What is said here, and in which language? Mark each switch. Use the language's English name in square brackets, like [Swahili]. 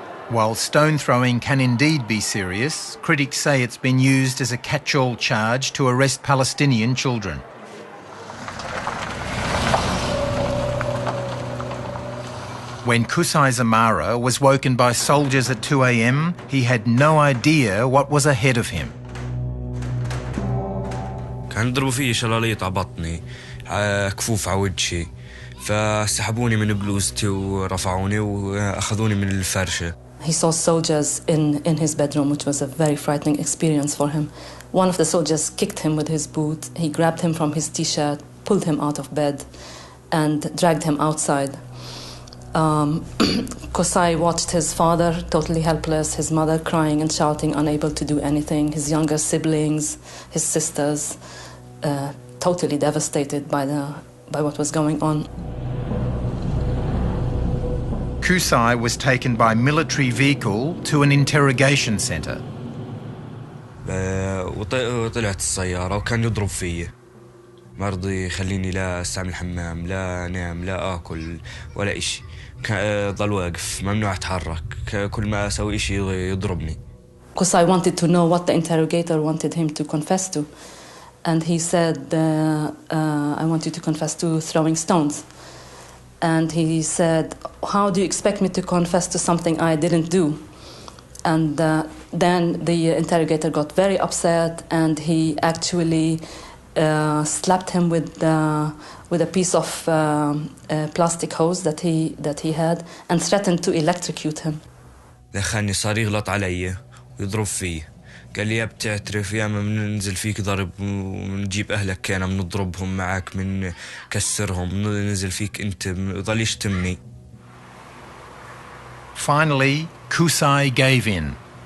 [English] While stone throwing can indeed be serious, critics say it's been used as a catch-all charge to arrest Palestinian children. When Kusai Zamara was woken by soldiers at 2 a.m, he had no idea what was ahead of him. [Arabic] كان يضربوا في شلاليط على بطني، كفوف على وجهي، فسحبوني من بلوزتي ورفعوني وأخذوني من الفرشة. [English] He saw soldiers in his bedroom, which was a very frightening experience for him. One of the soldiers kicked him with his boot. He grabbed him from his T-shirt, pulled him out of bed, and dragged him outside. Kusai watched his father totally helpless, his mother crying and shouting, unable to do anything, his younger siblings, his sisters, totally devastated by what was going on. Kusai was taken by military vehicle to an interrogation centre. [Arabic] وطلعت السيارة وكان يضرب فيي ما رضي يخليني لا استعمل الحمام لا انام لا اكل ولا اشي ضل واقف ممنوع اتحرك كل ما اسوي اشي يضربني. [English] Because I wanted to know what the interrogator wanted him to confess to. And he said, I want you to confess to throwing stones. And he said, how do you expect me to confess to something I didn't do? And then the interrogator got very upset and he actually slapped him with a piece of plastic hose that he had and threatened to electrocute him. [Arabic] دخلني صار يغلط علي ويضرب فيه قال لي يا بتعترف يا ما بننزل فيك ضرب ونجيب أهلك كان بنضربهم معك من كسرهم ننزل فيك أنت ضل يشتمني. [English] Finally, Kusai gave in.